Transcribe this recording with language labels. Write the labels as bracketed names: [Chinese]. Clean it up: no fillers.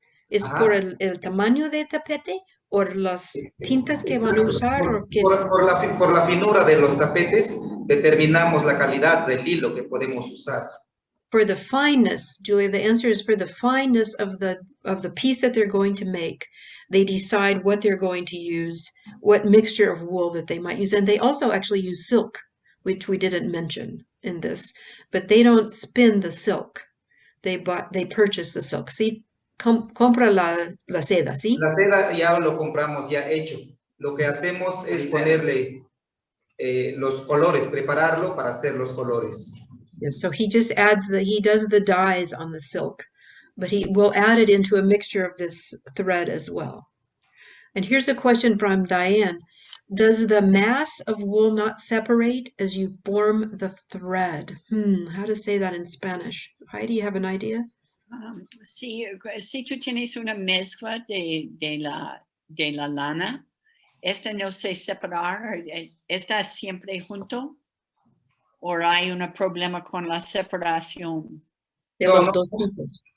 [Spanish] ¿Es por el tamaño de tapete o las tintas que van a usar? Por la finura de los tapetes determinamos la calidad del hilo que podemos usar. [English] For the fineness, Julia, the answer is for the fineness of the piece that they're going to make. They decide what they're going to use, what mixture of wool that they might use. And they also actually use silk, which we didn't mention in this. But they don't spin the silk. They purchase the silk. [Spanish] ¿Sí? Compra la seda, ¿sí? La seda ya lo compramos ya hecho. Lo que hacemos es ponerle los colores, prepararlo para hacer los colores. [English] Yeah, so he just he does the dyes on the silk, but he will add it into a mixture of this thread as well. And here's a question from Diane. Does the mass of wool not separate as you form the thread? How to say that in Spanish? Heidi, you have an idea? [Spanish] Si tú tienes una mezcla de la lana, ¿esta no se separa? ¿Está siempre junto? ¿O hay un problema con la separación? De los dos tipos.